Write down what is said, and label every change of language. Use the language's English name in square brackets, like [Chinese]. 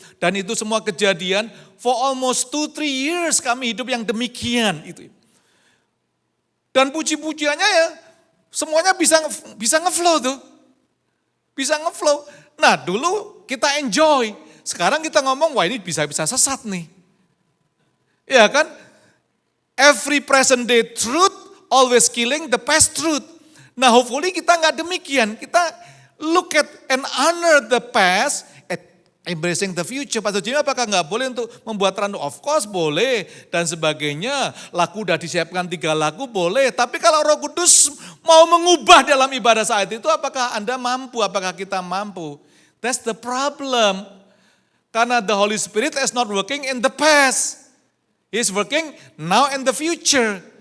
[Indonesian] Dan itu semua kejadian [English] for almost 2-3 years [Indonesian] kami hidup yang demikian itu. Dan puji-pujiannya ya semuanya bisa ngeflow tuh. Bisa ngeflow. Nah dulu kita enjoy. Sekarang kita ngomong wah ini bisa-bisa sesat nih. Ya kan? [English] Every present day truth always killing the past truth. [Indonesian] Nah hopefully kita nggak demikian. Kita [English] look at and honor the past, embracing the future. [Indonesian] Pastor Jimmy apakah nggak boleh untuk membuat randu? Of course boleh dan sebagainya. Lagu udah disiapkan 3 lagu boleh. Tapi kalau Roh Kudus mau mengubah dalam ibadah saat itu, apakah Anda mampu? Apakah kita mampu? [English] That's the problem. Karena the Holy Spirit is not working in the past. He's working now in the future.